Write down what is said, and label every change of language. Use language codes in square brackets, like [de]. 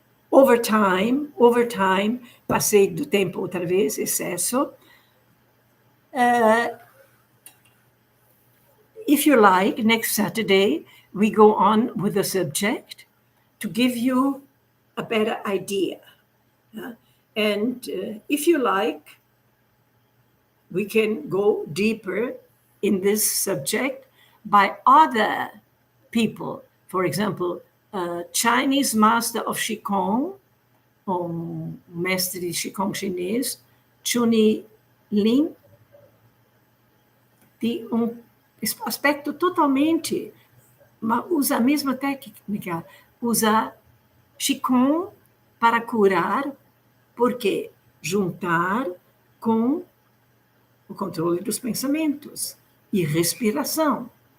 [pt] Overtime, passei do tempo outra vez, excesso. [en] If you like, next Saturday, we go on with the subject to give you a better idea. And if you like, we can go deeper in this subject by other people. For example, a Chinese master of Qigong, [pt] mestre de Qigong chinês, Chuni Lin, tem aspecto totalmente, usa a mesma técnica, usa Qigong para curar, porque juntar com o controle dos pensamentos e respiração.